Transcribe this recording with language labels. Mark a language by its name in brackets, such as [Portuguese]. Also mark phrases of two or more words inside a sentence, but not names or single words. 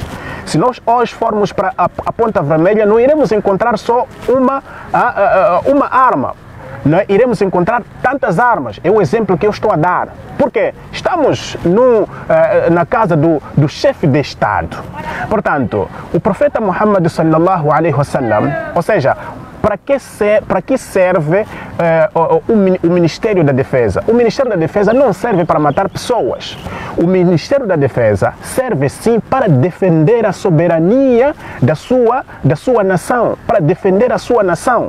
[Portuguese] Se nós hoje formos para a Ponta Vermelha, não iremos encontrar só uma arma. Não iremos encontrar tantas armas. É o exemplo que eu estou a dar. Porque estamos na casa do chefe de Estado. Portanto, o profeta Muhammad [Arabic] صلى الله عليه وسلم, [Portuguese] ou seja, para que serve o Ministério da Defesa? O Ministério da Defesa não serve para matar pessoas. O Ministério da Defesa serve sim para defender a soberania da sua nação, para defender a sua nação.